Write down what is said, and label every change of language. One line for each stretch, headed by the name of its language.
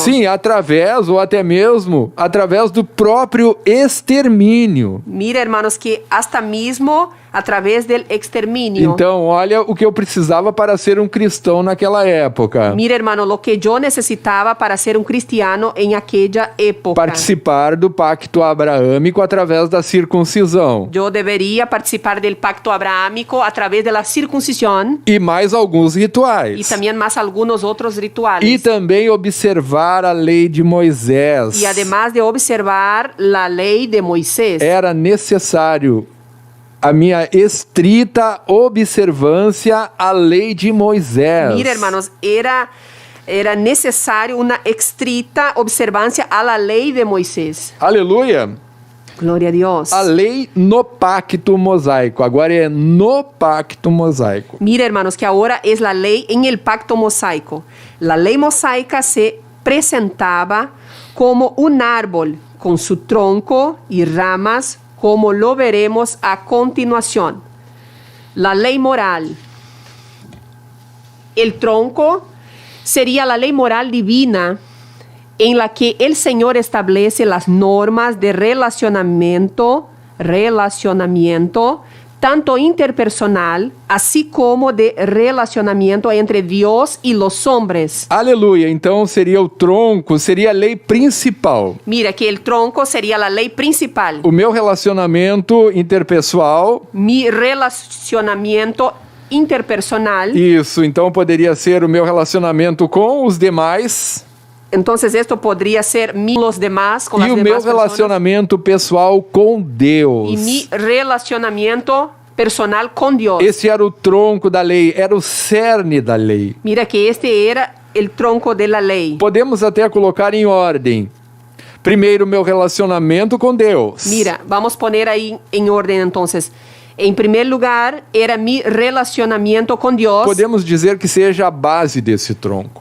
Portuguese: Sim, através ou até mesmo através do próprio extermínio.
Spanish: Mira, hermanos, que hasta mismo a través del exterminio.
Portuguese: Então, olha o que eu precisava para ser um cristão naquela época.
Spanish: Mira, hermano, lo que yo necesitaba para ser un cristiano en aquella época.
Portuguese: Participar do pacto abraâmico através da circuncisão.
Spanish: Yo debería participar del pacto abrahámico a través de la circuncisión
Portuguese: E mais alguns
Spanish: y
Portuguese: rituais.
Spanish: también más algunos otros rituales.
Portuguese: E também observar a lei de Moisés.
Spanish: Y además de observar la ley de Moisés.
Portuguese: Era necessário a minha estrita observância à lei de Moisés.
Spanish: Mira, hermanos, era necesario una estricta observancia a la ley de Moisés.
Portuguese: Aleluia! Glória a Deus. A lei no pacto mosaico. Agora é no pacto mosaico.
Spanish: Mira, hermanos, que ahora es la ley en el pacto mosaico. La ley mosaica se presentaba como un árbol con su tronco y ramas, como lo veremos a continuación. La ley moral. El tronco sería la ley moral divina en la que el Señor establece las normas de relacionamiento, tanto interpersonal, así como de relacionamiento entre Dios y los hombres.
Portuguese: Aleluia! Então seria o tronco, seria a lei principal.
Spanish: Mira que el tronco sería la ley principal.
Portuguese: O meu relacionamento interpessoal.
Spanish: Mi relacionamiento interpersonal.
Portuguese: Isso, então poderia ser o meu relacionamento com os demais.
Spanish: Entonces esto podría ser los demás con las
Portuguese: E o
Spanish: demás
Portuguese: meu
Spanish: personas.
Portuguese: relacionamento pessoal com Deus.
Spanish: Y mi relacionamiento personal con Dios.
Portuguese: Esse era o tronco da lei, era o cerne da lei.
Spanish: Mira que este era el tronco de la ley.
Portuguese: Podemos até colocar em ordem. Primeiro, meu relacionamento com Deus.
Spanish: Mira, vamos a poner ahí en orden entonces. En primer lugar, era mi relacionamiento con Dios.
Portuguese: Podemos dizer que seja a base desse tronco.